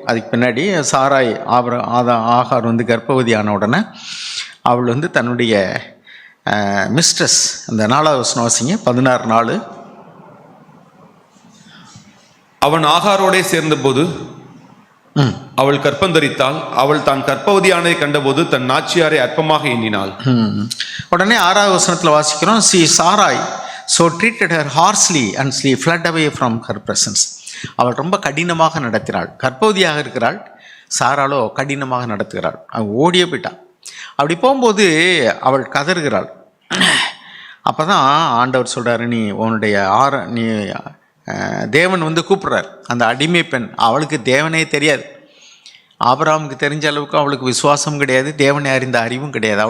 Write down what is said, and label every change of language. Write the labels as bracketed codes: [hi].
[ta] அதுக்கு பின்னாடி சாராய் ஆகார் கர்ப்பவதி ஆன உடனே அவள் தன்னுடைய மிஸ்ட்ரஸ், அந்த 4வது வசனம் வாசிங்க, 16:4. அவன் ஆகாரோடே சேர்ந்தபோது அவள் கற்பந்தரித்தாள். அவள் தான் கர்ப்பவதியானதை கண்டபோது தன் நாச்சியாரை அற்பமாக எண்ணினாள். உடனே 6வது வசனத்தில் வாசிக்கிறோம், [en] சி Sarai so treated her harshly and she fled away from her presence. [ta] அவள் ரொம்ப கடினமாக நடத்தினாள். கர்ப்பவதியாக இருக்கிறாள், சாராளோ கடினமாக நடத்துகிறாள். அவள் ஓடியே போயிட்டாள். அப்படி போகும்போது அவள் கதறுகிறாள். அப்போ தான் ஆண்டவர் சொல்கிறாரு, நீ உன்னுடைய நீ தேவன் கூப்பிட்றார். அந்த அடிமை பெண், அவளுக்கு தேவனே தெரியாது. ஆபிரகாமுக்கு தெரிஞ்ச அளவுக்கு அவளுக்கு விசுவாசம் கிடையாது, தேவனை அறிந்த அறிவும் கிடையாது.